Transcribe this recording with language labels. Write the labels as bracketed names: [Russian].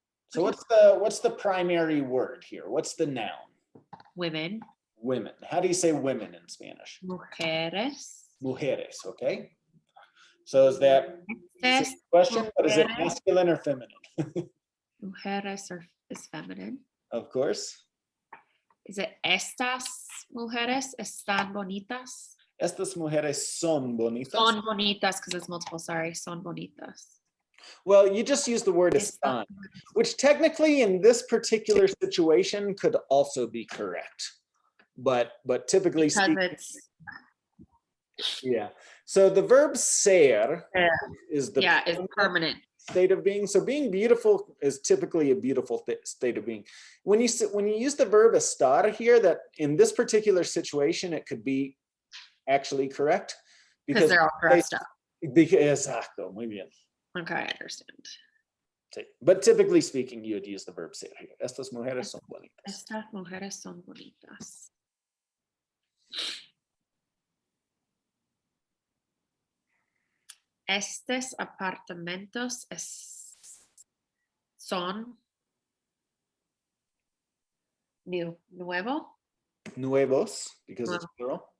[English] So what's the primary word here? What's the noun? Women. Women. How do you say women in Spanish? [Spanish] Mujeres. Mujeres, okay? [English] So is that a question, but is it masculine or feminine? Mujeres is feminine. Of course. Is it [Spanish] estas mujeres están bonitas? Estas mujeres son bonitas. Son bonitas [English] because it's multiple, sorry. [Spanish] Son bonitas. [English] Well, you just use the word están, which technically in this particular situation could also be correct. But typically because speaking, it's yeah. So the verb ser is the is permanent state of being. So being beautiful is typically a beautiful state of being. When you use the verb estar here, that in this particular situation it could be actually correct because they're all dressed up. [Spanish] Exacto, muy bien. [English] Okay, I understand. But typically speaking, you would use the verb ser here. [Spanish] Estas mujeres son bonitas. Estas mujeres son bonitas. Estos apartamentos son nuevo. [English] Nuevos, because it's plural.